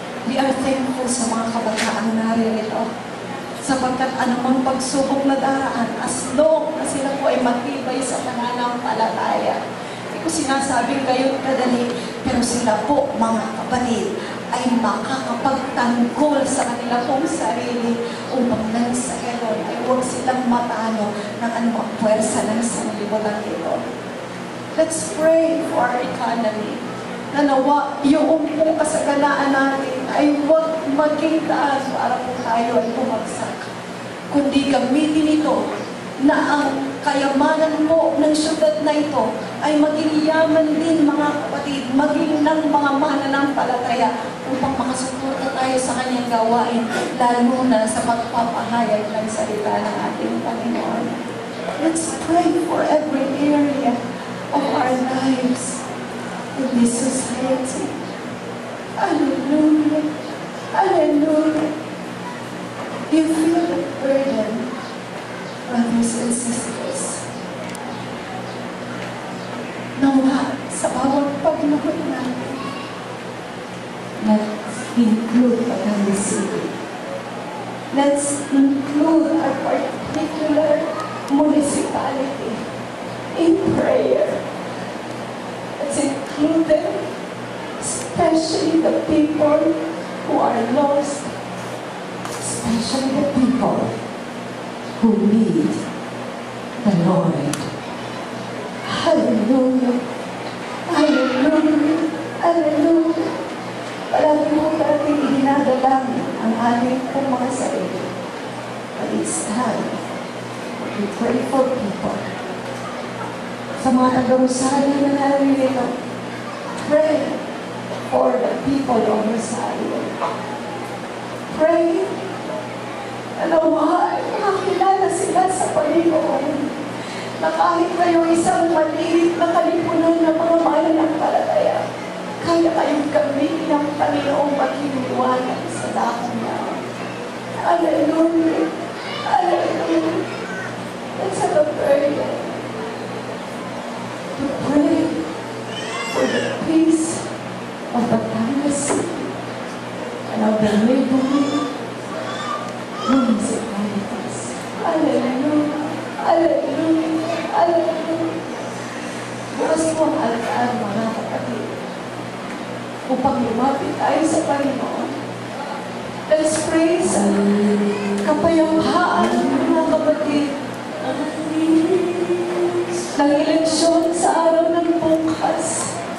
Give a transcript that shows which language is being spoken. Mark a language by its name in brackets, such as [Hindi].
[English] We are thankful [Filipino] sa mga kabataang naririto sapagkat anumang pagsubok na daraan, [English] as long [Filipino] na sila po ay matibay sa pananampalataya. Hindi ko sinasabing gayon kadali, pero sila po, mga kapatid, ay makakapagtanggol sa kanila pong sarili upang nang sa gayon ay huwag silang matalo ng anumang puwersa ng sanlibutan ito. [English] Let's pray for our economy. [Filipino] Na nawa, yung pong kasaganaan natin ay huwag maging taas para po tayo ay bumagsak. Kundi gamitin ito na ang kayamanan po ng syudad na ito ay maging yaman din, mga kapatid, maging ng mga mananampalataya upang makasuporta tayo sa kanyang gawain, lalo na sa pagpapahayag ng salita ng ating Panginoon. [English] Let's pray for every area of our lives in this society. Hallelujah. Hallelujah. You feel the burden, brothers and sisters. [Filipino] Nawa, sa bawat pagluhod natin, [English] let's include Batangas City. Let's include our particular municipality in prayer. Let's include them, especially the people who are lost, especially the people who need the Lord. Hallelujah! Hallelujah! Hallelujah! [Filipino] Palagi mo natin inadalangin ang ating pong mga sarili. [English] But it's time to pray for people. [Filipino] Sa mga taga-Rosario na naririto, [English] pray for the people of Rosario. [Filipino] Pray na nawa, makakilala sila sa Panginoon. Na kahit kayo isang maliit na kalipunan ng mga mananampalataya, kaya kayong gamitin ng Panginoong maghiliwanag sa dakong niya. Hallelujah! Hallelujah! [English] Let's have a prayer to pray for the peace of Batangas City and of the neighboring municipalities. Hallelujah! Hallelujah! Hallelujah! [Filipino] Bukas po ang altaan, mga kapatid, upang lumapit tayo sa Panginoon. [English] Let's pray [Filipino] sa kapayapaan, mga kapatid, ng eleksyon sa araw ng bukas.